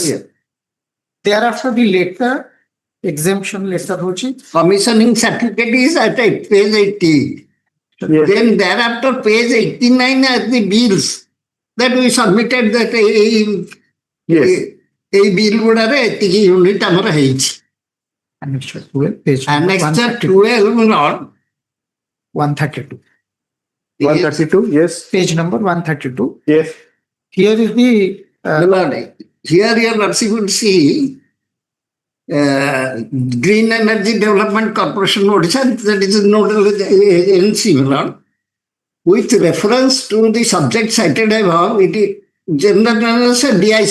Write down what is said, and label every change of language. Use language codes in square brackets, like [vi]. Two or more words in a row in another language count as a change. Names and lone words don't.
[en] Thereafter the letter exemption letter hochi commissioning certificate is at page 80. Yes. Then thereafter page 89 are the bills that we submitted that a bill [or] ଗୁଡାରେ ଏତିକି ୟୁନିଟ୍ ଆମର ହେଇଛି. [en] Annexure 12 page Annexure 12 not 132. 132, yes. Page number 132. Yes. Here is the here your Mercy will see Green Energy Development Corporation Odisha, that is nodal agency, with reference to the subject cited above, it is general DIC.